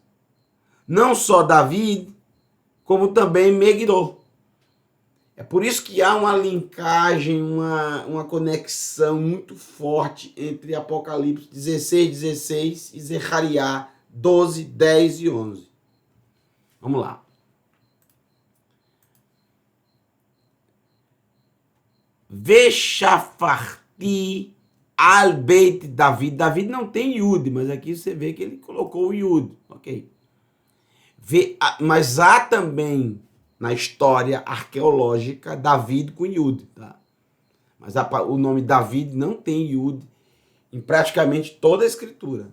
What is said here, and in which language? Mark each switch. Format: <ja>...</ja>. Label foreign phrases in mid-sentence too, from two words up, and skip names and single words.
<pt>Não só David, como também Megiddo. É por isso que há uma linkagem, uma conexão muito forte entre Apocalipse 16 e Zechariah 12, 10 e 11. Vamos lá.</pt> <he>ושפכתי על בית דוד.</he> <pt>David não tem Yud, mas aqui você vê que ele colocou o Yud. Ok. Mas há também na história arqueológica David com Yud. Tá? Mas o nome David não tem Yud em praticamente toda a escritura.</pt>